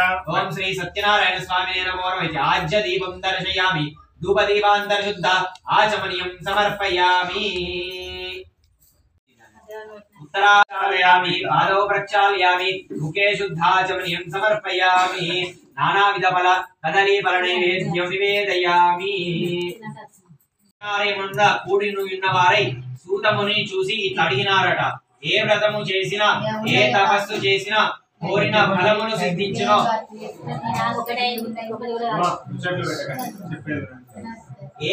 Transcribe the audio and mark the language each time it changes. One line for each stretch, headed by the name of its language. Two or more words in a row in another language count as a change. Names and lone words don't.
Sanskrit: ओम श्री सत्यनारायण स्वामिने नमो नमः आज्य दीपं दर्शयामि धूपदीपान्तरशुद्ध आचमनीयं समर्पयामि उत्तरालयामि पादौ प्रक्षालयामि मुखे शुद्धाचमनीयं समर्पयामि नानाविध फल कदली फल नैवेद्यं निवेदयामि
Telugu: ముంద కూడిను ఉన్నవారై సూతముని చూసి ఇట్లా అడిగినారట ఏ వ్రతము చేసినా ఏ తపస్సు చేసినా కోరిన ఫలమును సిద్ధించును ఏ